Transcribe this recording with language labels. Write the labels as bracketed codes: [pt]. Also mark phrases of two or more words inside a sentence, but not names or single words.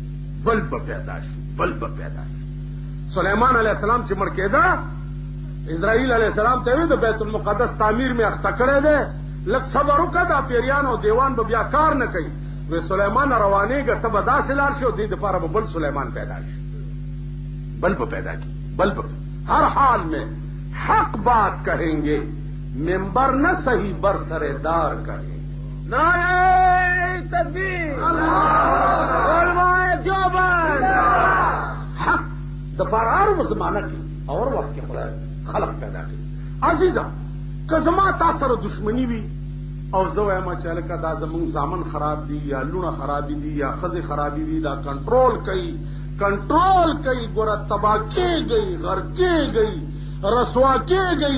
[ps] سلیمان علیه السلام چې مړ کېده اسرائیل علیه السلام ته وی د بیت المقدس تعمیر مې اخته کړی دی، لږ صبر وکړه دا پیریان او دیوان به بیا کار نه کوي. وی سلیمان روانېږه ته به داسې لاړ شي او دې دپاره به بل سلیمان پیدا شي، بل به پیدا کی [ur] ہر حال میں حق بات کہیں گے، ممبر نہ صحیح بر سردار کہیں گے. نعرہ تکبیر، علماء دیوبند. [ps] حق دپاره هر زمانه کې او هر وخت کې خدای خلق پیدا کړي. عزیزه که زما تا سره دشمني وي او زه وایم چې هلکه دا زمونږ زامن خراب دي یا لوڼه خرابې دي یا ښځې خرابې دي، دا کنټرول کوي ګوره تباه کېږئ، غر کېږئ، رسوا کېږئ.